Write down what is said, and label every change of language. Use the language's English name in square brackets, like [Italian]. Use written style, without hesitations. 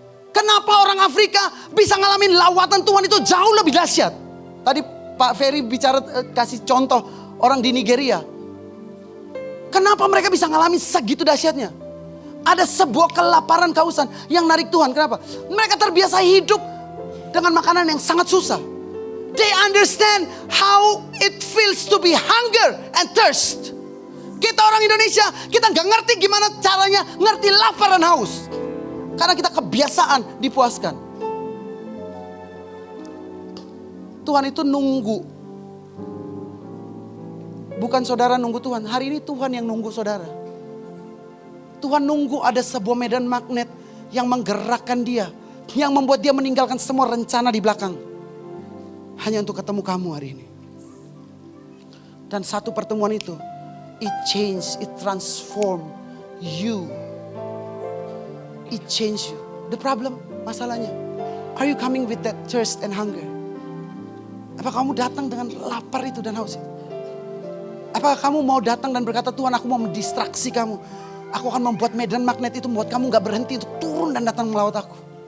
[Indonesian] Kenapa orang Afrika bisa ngalamin lawatan Tuhan itu jauh lebih dahsyat? Tadi Pak Ferry bicara kasih contoh orang di Nigeria. Kenapa mereka bisa ngalamin segitu dahsyatnya? Ada sebuah kelaparan kehausan yang narik Tuhan. Kenapa? Mereka terbiasa hidup dengan makanan yang sangat susah. [English] They understand how it feels to be hunger and thirst. [Indonesian] Kita orang Indonesia, kita gak ngerti gimana caranya ngerti lapar dan haus. Karena kita kebiasaan dipuaskan. Tuhan itu nunggu. Bukan saudara nunggu Tuhan. Hari ini Tuhan yang nunggu saudara. Tuhan nunggu ada sebuah medan magnet yang menggerakkan dia. Yang membuat dia meninggalkan semua rencana di belakang. Hanya untuk ketemu kamu hari ini. Dan satu pertemuan itu, [English] it change, it transform you. It change you. The problem, [Indonesian] masalahnya, [English] are you coming with that thirst and hunger? [Indonesian] Apakah kamu datang dengan lapar itu dan haus itu? Apakah kamu mau datang dan berkata, Tuhan aku mau mendistraksi kamu. Aku akan membuat medan magnet itu membuat kamu gak berhenti untuk turun dan datang melawat aku.